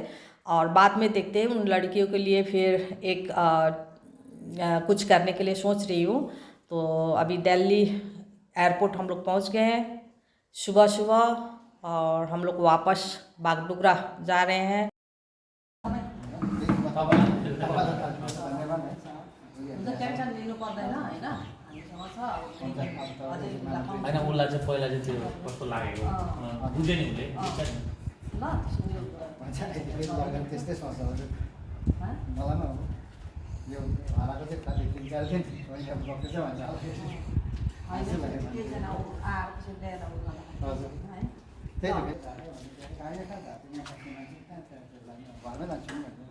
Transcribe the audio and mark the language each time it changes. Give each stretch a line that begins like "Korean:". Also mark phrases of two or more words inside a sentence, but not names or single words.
Hindi: और बाद में देखते हैं उन लड़कियों के लिए फिर एक कुछ करने के लिए सोच रही हूँ। तो अभी दिल्ली एयरपोर्ट हम लोग पहुँच गए हैं सुबह सुबह, और हम लोग वापस बागडोगरा जा रहे हैं।
Nepali: टेन्सन लिनु पर्दैन हैन, हामीसँग छ अझै होइन उसलाई चाहिँ पहिला चाहिँ त्यो कस्तो लागेको बुझ्यो नि उसले ल त्यस्तै सोच्छ मलाई पनि अब यो भाडाको चाहिँ खालि 3-4 दिन अहिले अब गएको चाहिँ भन्छ हजुर त्यही त घरमै लान्छु नि